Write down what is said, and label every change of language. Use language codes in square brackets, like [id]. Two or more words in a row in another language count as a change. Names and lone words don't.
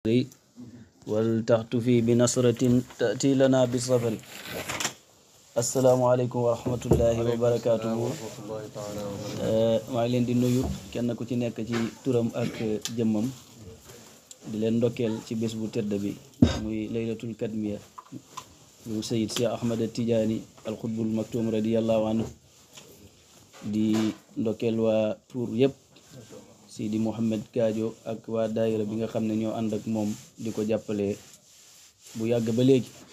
[ar] ولتحتفي بنصرة تأتي لنا بالسفر. السلام عليكم ورحمة الله وبركاته. [wo] maa ngi leen di nuyu kenn ku ci nekk ci turam ak jëmmam di leen ndokkeel ci bés bu tedd bi muy laylatul kadmiya bu Sayyid Cheikh Ahmad Tidiane al Qutbul Maktum [ar] رضي الله عنه. [wo] di ndokkeel waa Tuur yëpp, Sidi Mouhamed Gadio ak waa daayira bi nga xam ne ñoo ànd ak moom di ko jàppale bu yàgg ba léegi.